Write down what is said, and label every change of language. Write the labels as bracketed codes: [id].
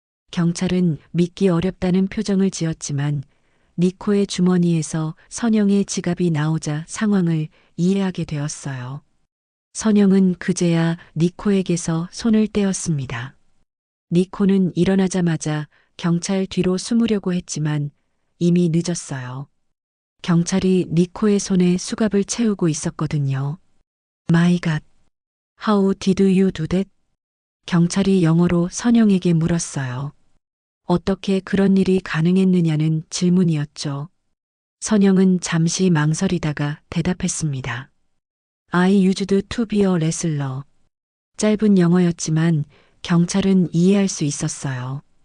[ko] 경찰은 믿기 어렵다는 표정을 지었지만 니코의 주머니에서 선영의 지갑이 나오자 상황을 이해하게 되었어요. 선영은 그제야 니코에게서 손을 떼었습니다. 니코는 일어나자마자 경찰 뒤로 숨으려고 했지만 이미 늦었어요. 경찰이 니코의 손에 수갑을 채우고 있었거든요. [en] My God, how did you do that? [ko] 경찰이 영어로 선영에게 물었어요. 어떻게 그런 일이 가능했느냐는 질문이었죠. 선영은 잠시 망설이다가 대답했습니다. [en] I used to be a wrestler. [ko] 짧은 영어였지만 경찰은 이해할 수 있었어요.